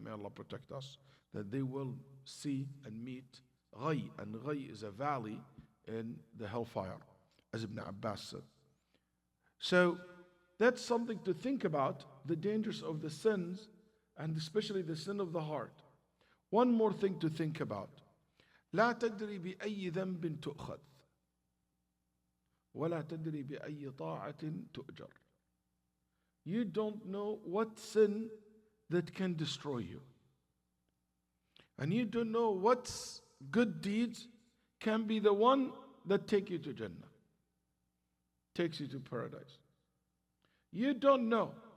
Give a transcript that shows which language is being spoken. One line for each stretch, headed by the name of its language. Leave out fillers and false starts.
English: May Allah protect us, that they will see and meet غَيّ. And غَيّ is a valley in the hellfire, as Ibn Abbas said. So that's something to think about, the dangers of the sins, and especially the sin of the heart. One more thing to think about.
Arabic: لا تدري بأي ذنب تؤخذ ولا تدري بأي طاعة تؤجر.
English: You don't know what sin that can destroy you. And you don't know what good deeds can be the one that take you to Jannah, takes you to paradise. You don't know.